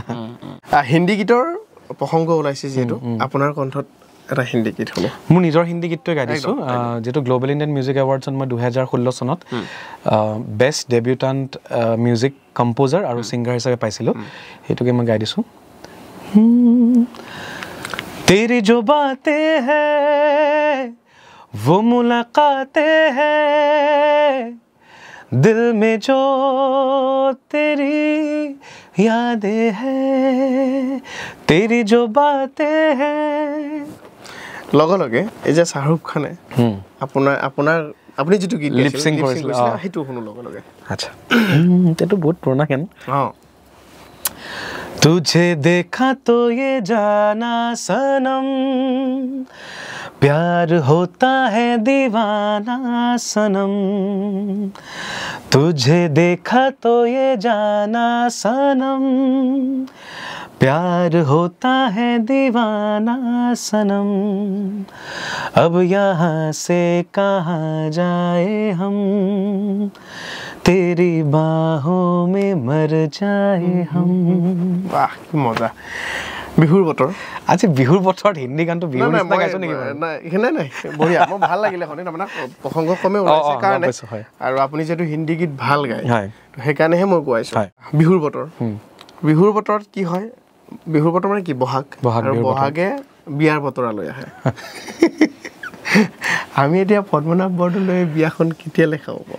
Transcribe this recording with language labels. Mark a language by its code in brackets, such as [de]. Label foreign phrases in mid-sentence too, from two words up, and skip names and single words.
[as] হিন্দী গীতৰ প্ৰসংগ ওলাইছে যিহেতু আপোনাৰ কণ্ঠত এটা হিন্দী গীত শুনো মোৰ নিজৰ হিন্দী গীতটোৱে গাই দিছোঁ যিটো গ্ল'বেল ইণ্ডিয়ান মিউজিক এৱাৰ্ডছত মই 2016 চনত [en] best debutant music composer [as] আৰু ছিংগাৰ হিচাপে পাইছিলোঁ সেইটোকে মই গাই দিছোঁ [hi] तेरी जो बातें हैं वो मुलाकातें हैं दिल में जो तेरी यादें हैं तेरी जो बातें हैं [as] লগে লগে এই যে শ্বাহৰুখ খানে আপুনি যিটো গীত লিপচিং কৰিছিলে সেইটো শুনো লগে লগে আচ্ছা এইটো বহুত পুৰণা গান অঁ [hi] तुझे देखा तो ये जाना सनम प्यार होता है दीवाना सनम तुझे देखा तो ये जाना सनम प्यार होता है दीवाना सनम अब यहाँ से कहाँ जाए हम तेरी बाहों में मर जाए हम [as] বাহ কি মজা বিহুৰ বতৰ আজি বিহুৰ বতৰত হিন্দী গানটো বিহুৰ নিচিনা গাইছো নেকি নাই বঢ়িয়া মোৰ ভাল লাগিলে শুনি তাৰমানে প্ৰসংগ ক্ৰমে ওলাইছে কাৰণে আৰু আপুনি যিহেতু হিন্দী গীত ভাল গায় সেইকাৰণেহে মই গোৱাইছোঁ বিহুৰ বতৰত কি হয় বিহুৰ বতৰ মানে কি বহাগ আৰু বহাগে বিয়াৰ বতৰালৈ আহে আমি এতিয়া পদ্মনাভ বৰদলৈ বিয়াখন কেতিয়ালৈ খাব পাম